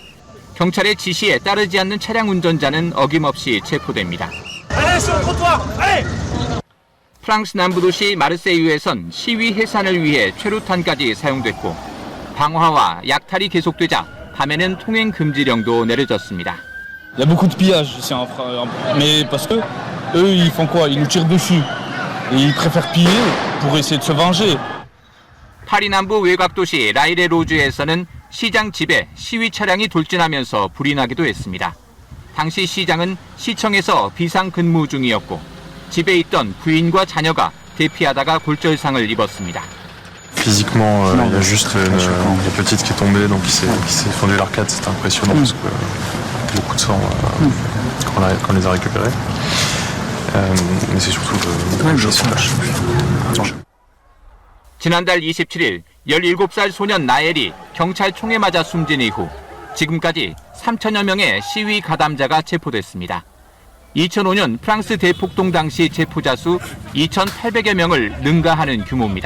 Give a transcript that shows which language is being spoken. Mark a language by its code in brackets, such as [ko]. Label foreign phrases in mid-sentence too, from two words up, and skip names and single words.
[ko] 경찰의 지시에 따르지 않는 차량 운전자는 어김없이 체포됩니다. 프랑스 남부 도시 마르세유에선 시위 해산을 위해 최루탄까지 사용됐고 방화와 약탈이 계속되자 밤에는 통행 금지령도 내려졌습니다. [fr] Il y a beaucoup de pillage ici en France, mais parce que eux ils font quoi? Ils nous tirent dessus et ils préfèrent piller pour essayer de se venger. [ko] 파리 남부 외곽 도시 라이레로즈에서는 시장 집에 시위 차량이 돌진하면서 불이 나기도 했습니다. 당시 시장은 시청에서 비상 근무 중이었고 집에 있던 부인과 자녀가 대피하다가 골절상을 입었습니다. [fr] Physiquement, il y a juste une petite qui est tombée, donc qui s'est fendue l'arcade, c'était impressionnant parce que beaucoup de sang quand on les a récupérés. Mais c'est surtout le [ko] 지난달 27일 17살 소년 나엘이 경찰 총에 맞아 숨진 이후 지금까지 3천여 명의 시위 가담자가 체포됐습니다. 2005년 프랑스 대폭동 당시 체포자 수 2,800여 명을 능가하는 규모입니다.